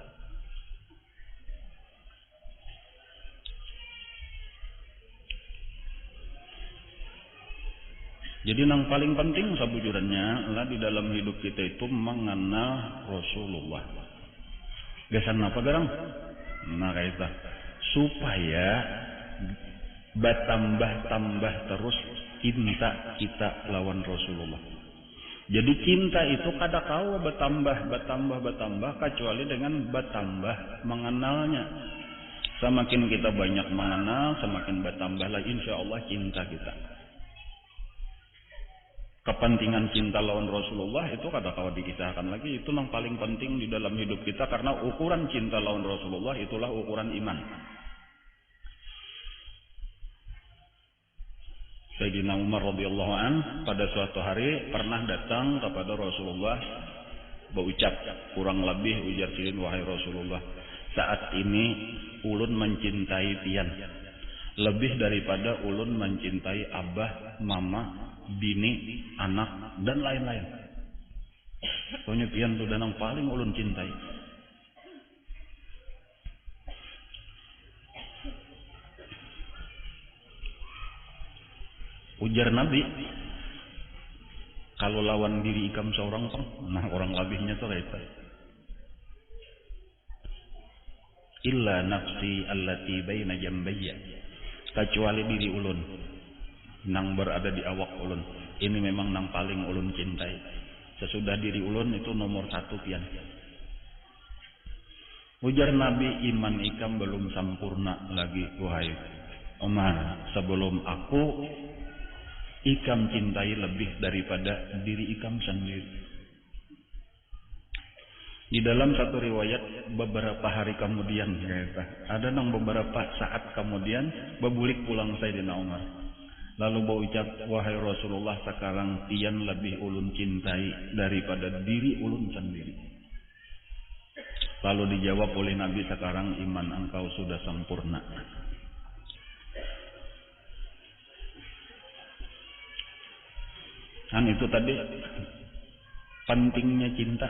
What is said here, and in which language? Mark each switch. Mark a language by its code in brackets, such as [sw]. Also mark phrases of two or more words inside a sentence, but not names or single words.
[id] Jadi yang paling penting sebujurannya adalah di dalam hidup kita itu mengenal Rasulullah. [bjn] Gasan apa garang? Nah kayak itu. [id] Supaya bertambah-tambah terus cinta kita lawan Rasulullah. Jadi cinta itu kada kau bertambah kecuali dengan bertambah mengenalnya. Semakin kita banyak mengenal, semakin bertambahlah insya Allah cinta kita. Kepentingan cinta lawan Rasulullah itu kada kawa dikisahkan lagi, itu yang paling penting di dalam hidup kita karena ukuran cinta lawan Rasulullah itulah ukuran iman. Sayyidina Umar [ar] رضي الله عن [id] pada suatu hari pernah datang kepada Rasulullah berucap kurang lebih ujar silin wahai Rasulullah, saat ini ulun mencintai pian lebih daripada ulun mencintai abah, mama, bini, anak, dan lain-lain. Pokoknya pian itu dan yang paling ulun cintai. [bjn] Ujar Nabi, kalau lawan diri ikam seorang pun, nah orang lebihnya tuh kayak itu. [ar] إلا نفسي التي بين جنبي, [bjn] kecuali diri ulun nang berada di awak ulun, ini memang nang paling ulun cintai. Sesudah diri ulun itu nomor satu pian. Ujar Nabi, iman ikam belum sempurna lagi wahai Umar. Sebelum aku ikam cintai lebih daripada diri ikam sendiri. Di dalam satu riwayat beberapa hari kemudian ada nang beberapa saat kemudian bebulik pulang Sayyidina Umar. Lalu berucap, wahai Rasulullah, sekarang tian lebih ulun cintai daripada diri ulun sendiri. [id] Lalu dijawab oleh Nabi, sekarang iman engkau sudah sempurna. Kan itu tadi pentingnya cinta.